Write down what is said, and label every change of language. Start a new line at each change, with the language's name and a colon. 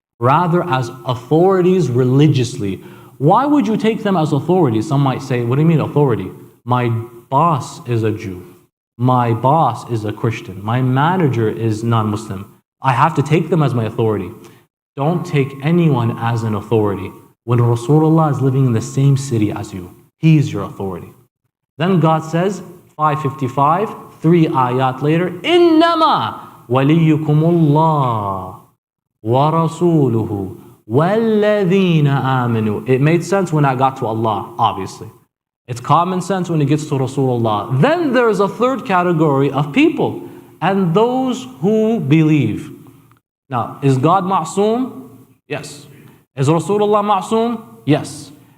English: Rather, as authorities religiously. Why would you take them as authorities? Some might say, what do you mean authority? My boss is a Jew. My boss is a Christian. My manager is non-Muslim. I have to take them as my authority. Don't take anyone as an authority when Rasulullah is living in the same city as you. He is your authority. Then God says, 555, 3 ayat later,
Arabic: إِنَّمَا وَلِيُّكُمُ اللَّهُ وَرَسُولُهُ وَالَّذِينَ آمَنُوا.
English: It made sense when I got to Allah, obviously. It's common sense when it gets to Rasulullah. Then there's a third category of people, and those who believe. Now, is God ma'soom? Yes. Is Rasulullah ma'soom? Yes.